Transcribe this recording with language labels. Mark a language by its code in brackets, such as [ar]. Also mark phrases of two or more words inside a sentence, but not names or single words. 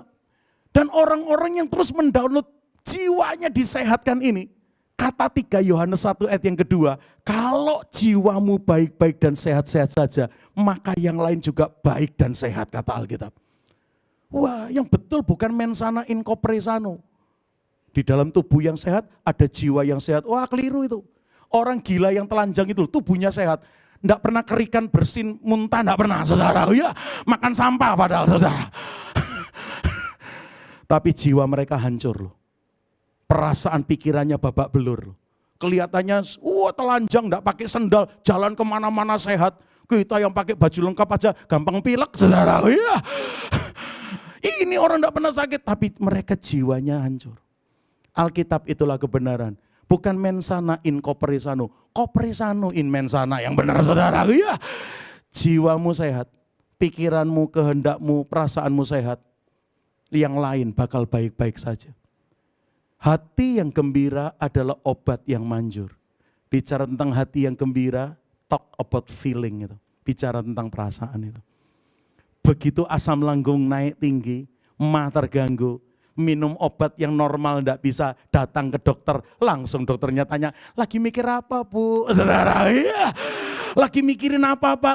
[id] Dan orang-orang yang terus mendownload jiwanya disehatkan ini. Kata 3 Yohanes 1 ayat yang kedua. Kalau jiwamu baik-baik dan sehat-sehat saja. Maka yang lain juga baik dan sehat kata Alkitab. Wah, yang betul bukan [la] mensana in corpore sano. [id] Di dalam tubuh yang sehat ada jiwa yang sehat. Wah, keliru itu. Orang gila yang telanjang itu tubuhnya sehat. Enggak pernah kerikan, bersin, muntah, enggak pernah saudara. Ya, makan sampah padahal saudara. Tapi jiwa mereka hancur loh. Perasaan pikirannya babak belur loh. Kelihatannya telanjang, enggak pakai sendal, jalan kemana-mana sehat. Kita yang pakai baju lengkap aja gampang pilek saudara. Ya. Ini orang enggak pernah sakit, tapi mereka jiwanya hancur. Alkitab itulah kebenaran. Bukan [la] mensana in corpore sano, corpore sano in mensana [id] yang benar saudara. Ya. Jiwamu sehat, pikiranmu, kehendakmu, perasaanmu sehat. Yang lain bakal baik-baik saja. Hati yang gembira adalah obat yang manjur. Bicara tentang hati yang gembira, [en] talk about feeling itu. [id] Bicara tentang perasaan itu. Begitu asam lambung naik tinggi, ma terganggu, minum obat yang normal tidak bisa, datang ke dokter, langsung dokternya tanya, lagi mikir apa Bu? Saudara, iya. Lagi mikirin apa Pak?